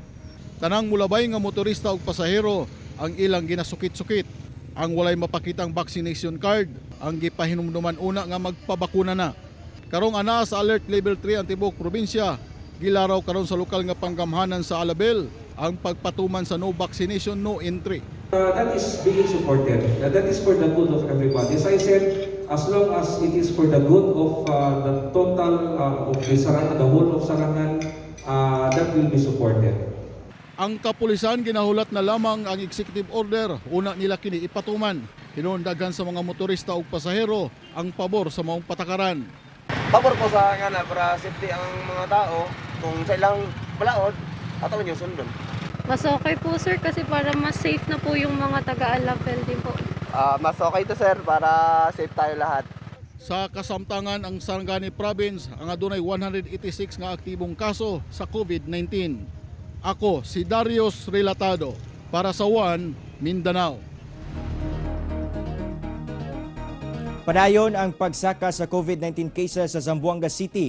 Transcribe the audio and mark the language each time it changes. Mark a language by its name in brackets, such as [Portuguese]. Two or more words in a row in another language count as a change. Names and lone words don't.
[Cebuano] Tanang mulabay nga motorista ug pasahero ang ilang ginasukit-sukit. Ang walay mapakitang vaccination card ang gipahinumduman una nga magpabakuna na. Karong ana sa Alert Level 3 ang tibuok probinsya, gilaraw karon sa lokal nga panggamhanan sa Alabel ang pagpatuman sa [English] no vaccination no entry. That is being supported. That is for the good of everybody. As I said, as long as it is for the good of the total of the Sarangan, the whole of Sarangan, that will be supported. [Cebuano] Ang kapulisan ginahulat na lamang ang executive order, una nila kini ipatuman. Hinundagan sa mga motorista ug pasahero ang pabor sa maong patakaran. Pabor po sa ngana para safety ang mga tao, kung sa ilang balaod, atawan yung sundon. [Filipino] Mas okay po sir kasi para mas safe na po yung mga taga-Alabel din po. Mas okay to sir para safe tayo lahat. [Cebuano] Sa kasamtangan ang Sarangani Province ang adunay 186 nga aktibong kaso sa COVID-19. Ako si Darius Relatado para sa One Mindanao. Padayon ang pagsaka sa COVID-19 cases sa Zamboanga City.